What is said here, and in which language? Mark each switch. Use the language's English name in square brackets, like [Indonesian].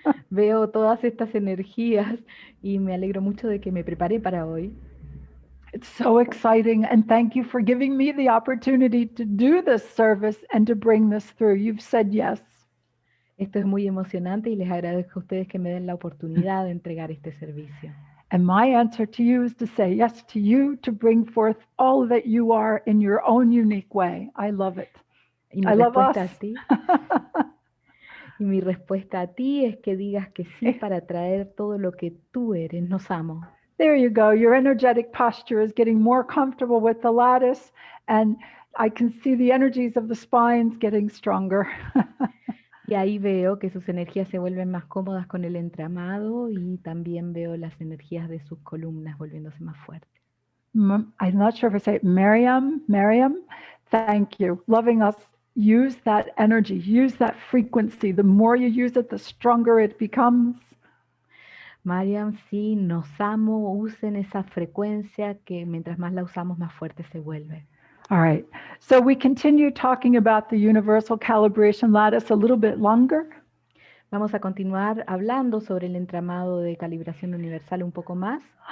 [Spanish] Veo todas estas energías y me alegro mucho de que me preparé para hoy. [English] It's so exciting, and thank you for giving me the opportunity to do this service and to bring this through. You've said yes. [Spanish] Esto es muy emocionante y les agradezco a ustedes que me den la oportunidad de entregar este servicio. [English] And my answer to you is to say yes to you, to bring forth all that you are in your own unique way. I love it. [Spanish] Y mi [English] I love us. [Spanish] respuesta a ti, y mi respuesta a ti es que digas que sí para traer todo lo que tú eres. Nos amo. [English] There you go. Your energetic posture is getting more comfortable with the lattice, and I can see the energies of the spines getting stronger. [Spanish] Y ahí veo que sus energías se vuelven más cómodas con el entramado y también veo las energías de sus columnas volviéndose más fuertes. [English] I'm not sure if I say it. Miriam, thank you. Loving us, use that energy, use that frequency. The more you use it, the stronger it becomes. [Spanish] Mariam, sí, nos amo, usen esa frecuencia que mientras más la usamos, más fuerte se vuelve. [English] All right, so we continue talking about the Universal Calibration Lattice a little bit longer. [Spanish] Vamos a continuar hablando sobre el entramado de calibración universal un poco más.